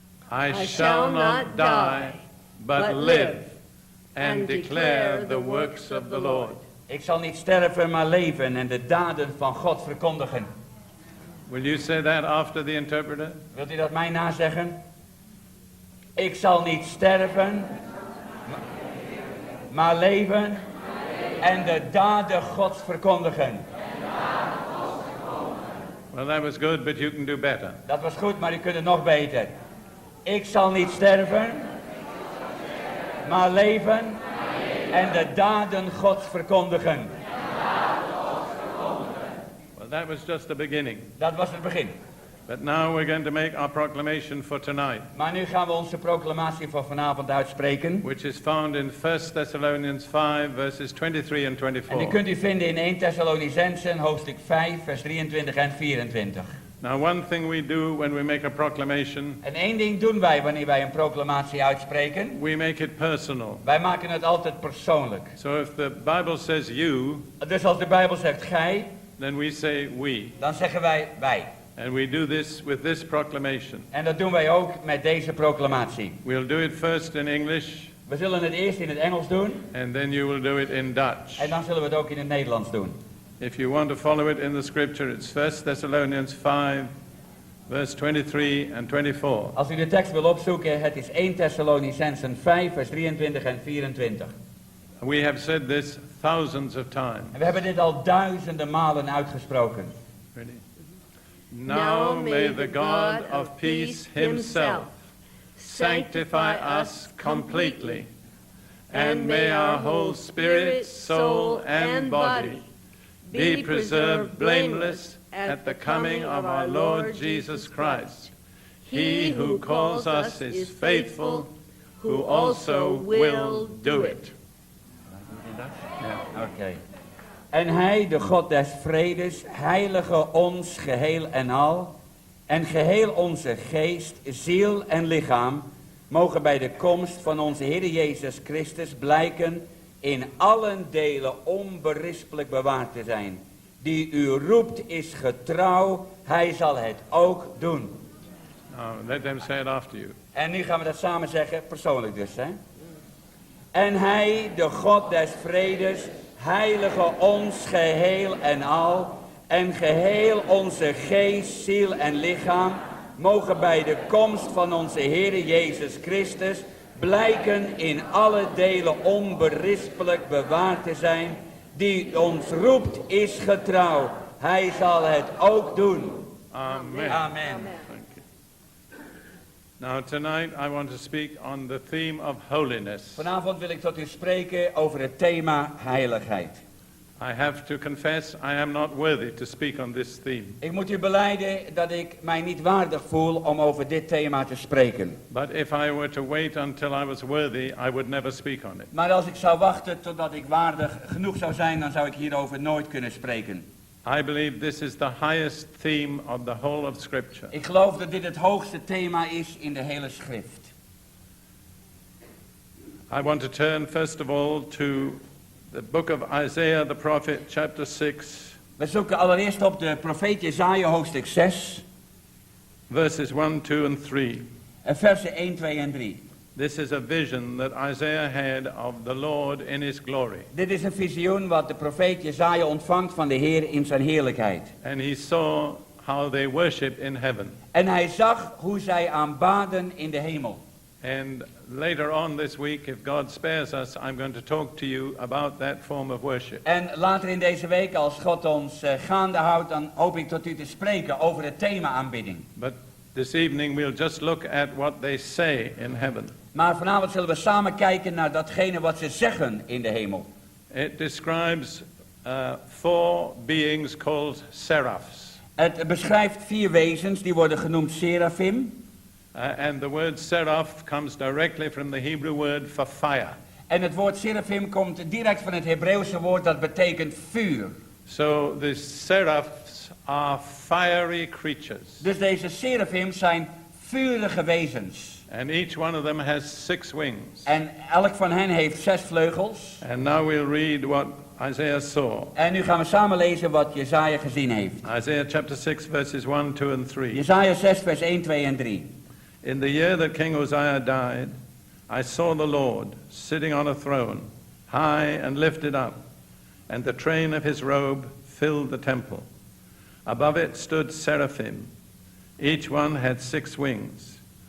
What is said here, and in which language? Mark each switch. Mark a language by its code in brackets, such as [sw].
[en] I shall not die, but live and declare the works of the Lord. [nl] Ik zal niet sterven, maar leven en de daden van God verkondigen. [en] Will you say that after the interpreter? [nl] Wilt u dat mij nazeggen? Ik zal niet sterven, maar leven en de daden Gods verkondigen. [en] Well, that was good, but you can do better. [nl] Dat was goed, maar u kunt het nog beter. Ik zal niet sterven, maar leven en de daden Gods verkondigen. [en] Well, that was just the beginning. [nl] Dat was het begin. [en] But now we're going to make our proclamation for tonight, [nl] Maar nu gaan we onze proclamatie voor vanavond uitspreken. [en] which is found in 1 Thessalonians 5, verses 23 and [nl] En die [en] 24. [nl] kunt u vinden in 1 Thessalonicenzen, hoofdstuk 5, vers 23 en 24. [en] Now, one thing we do when we make a proclamation, [nl] En één ding doen wij wanneer wij een proclamatie uitspreken. [en] we make it personal. [nl] Wij maken het altijd persoonlijk. [en] So if the Bible says you, [nl] Dus als de Bijbel zegt gij, [en] then we say we. [nl] dan zeggen wij wij. [en] And we do this with this proclamation. [nl] En dat doen wij ook met deze proclamatie. [en] We'll do it first in English, [nl] We zullen het eerst in het Engels doen [en] and then you will do it in Dutch. [nl] en dan zullen we het ook in het Nederlands doen. [en] If you want to follow it in the scripture, it's 1 Thessalonians 5, verse 23 and 24. [nl] Als u de tekst wil opzoeken, het is 1 Thessalonicenzen 5, vers 23 en 24. [en] We have said this thousands of times. [nl] En we hebben dit al duizenden malen uitgesproken. [en] Ready? Now may the God of peace himself sanctify us completely, and may our whole spirit, soul, and body be preserved blameless at the coming of our Lord Jesus Christ. He who calls us is faithful, who also will do it. [nl] Oké. En hij, de God des vredes, heilige ons geheel en al, en geheel onze geest, ziel en lichaam, mogen bij de komst van onze Heer Jezus Christus blijken in allen delen onberispelijk bewaard te zijn. Die u roept is getrouw, hij zal het ook doen. [en] Now let them say it after you. [nl] En nu gaan we dat samen zeggen, persoonlijk dus, hè. En hij, de God des vredes, heilige ons geheel en al, en geheel onze geest, ziel en lichaam, mogen bij de komst van onze Heere Jezus Christus blijken in alle delen onberispelijk bewaard te zijn. Die ons roept is getrouw, hij zal het ook doen. [en] Amen. Amen. Thank you. Now tonight I want to speak on the theme of holiness. [nl] Vanavond wil ik tot u spreken over het thema heiligheid. [en] I have to confess I am not worthy to speak on this theme. [nl] Ik moet u belijden dat ik mij niet waardig voel om over dit thema te spreken. [en] But if I were to wait until I was worthy, I would never speak on it. [nl] Maar als ik zou wachten totdat ik waardig genoeg zou zijn, dan zou ik hierover nooit kunnen spreken. [en] I believe this is the highest theme of the whole of Scripture. [nl] Ik geloof dat dit het hoogste thema is in de hele schrift. [en] I want to turn first of all to the book of Isaiah the prophet, chapter 6, [nl] We zoeken allereerst op de profeet Jesaja hoofdstuk 6, [en] verses 1, 2 and 3. [nl] versen 1, 2 en 3. [en] This is a vision that Isaiah had of the Lord in his glory. [nl] Dit is een visioen wat de profeet Jesaja ontvangt van de Heer in zijn heerlijkheid. [en] And he saw how they worship in heaven. [nl] En hij zag hoe zij aanbaden in de hemel. [en] And later on this week, if God spares us, I'm going to talk to you about that form of worship. [nl] En later in deze week, als God ons gaande houdt, dan hoop ik tot u te spreken over het thema aanbidding. [en] But this evening we'll just look at what they say in heaven. [nl] Maar vanavond zullen we samen kijken naar datgene wat ze zeggen in de hemel. [en] It describes 4 beings called seraphs. [nl] Het beschrijft 4 wezens, die worden genoemd serafim. [en] And the word seraph comes directly from the Hebrew word for fire. [nl] En het woord serafim komt direct van het Hebreeuwse woord dat betekent vuur. [en] So the seraphs are fiery creatures. [nl] Dus deze serafim zijn vurige wezens. [en] And each one of them has 6 wings. [nl] En elk van hen heeft 6 vleugels. [en] And now we'll read what Isaiah saw. [nl] En nu gaan we samen lezen wat Jesaja gezien heeft. [en] Isaiah chapter 6 verses 1, 2 and 3. [nl] Jesaja 6 vers 1, 2 en 3. [en] In the year that King Uzziah died, I saw the Lord sitting on a throne, high and lifted up, and the train of his robe filled the temple. Above it stood seraphim. Each one had 6 wings.